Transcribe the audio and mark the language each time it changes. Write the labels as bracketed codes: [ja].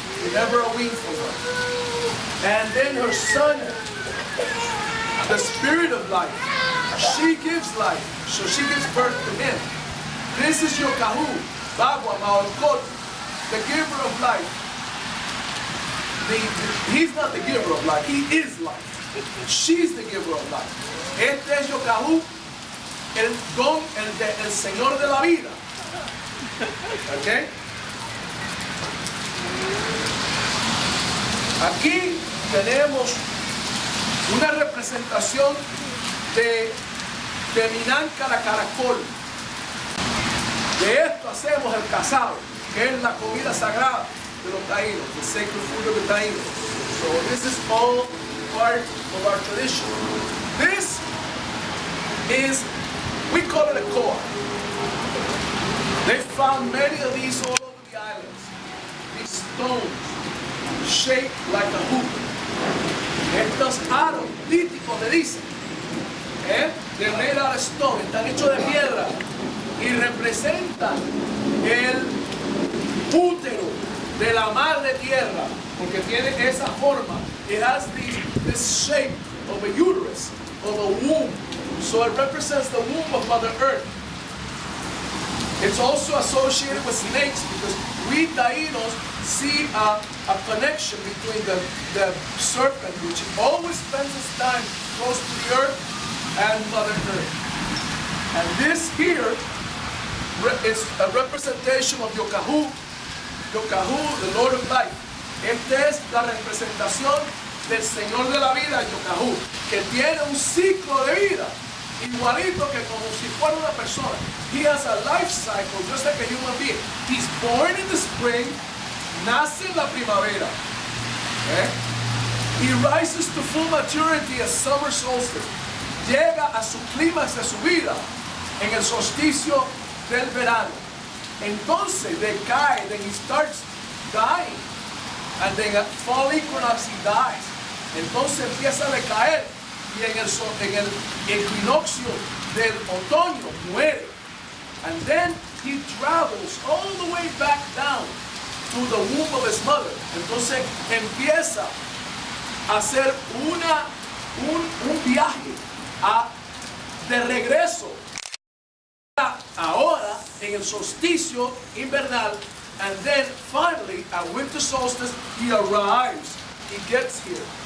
[en] We never are weaned from her. And then her son, the spirit of life, she gives life, so she gives birth to him. This is your Kahu, Bagua, Maorkot, the giver of life. He's not the giver of life, he is life. She's the giver of life. [es] Este es Yokahu, el Señor de la vida. ¿Ok? Aquí tenemos una representación de Minanca la caracol. De esto hacemos el casado, que es la comida sagrada de los taínos, [en] the sacred food of the taínos. So this is all part of our tradition. This is, we call it a koa. They found many of these all over the islands. These stones shaped like a hoop. [es] Estos aros líticos le dicen, [en] they're made out of stone, [es] están hechos de piedra y representan el útero de la madre tierra, porque tiene esa forma. [en] It has this shape of a uterus, of a womb. So it represents the womb of Mother Earth. It's also associated with snakes because we Taínos see a connection between the serpent, which always spends its time close to the earth, and Mother Earth. And this here is a representation of Yokahu, the Lord of Life. [es] Esta es la representación del Señor de la vida, Yokahu, que tiene un ciclo de vida igualito que como si fuera una persona. [en] He has a life cycle just like a human being. He's born in the spring, [es] nace en la primavera. [en] He rises to full maturity at summer solstice. [es] Llega a su clímax de su vida en el solsticio del verano. Entonces decae, [en] then he starts dying. And then at fall equinox he dies. [es] Entonces empieza a decaer y en el equinoccio del otoño muere. [en] And then he travels all the way back down to the womb of his mother. [es] Entonces empieza a hacer un viaje de regreso ahora en el solsticio invernal, [en] and then finally at winter solstice he arrives, he gets here.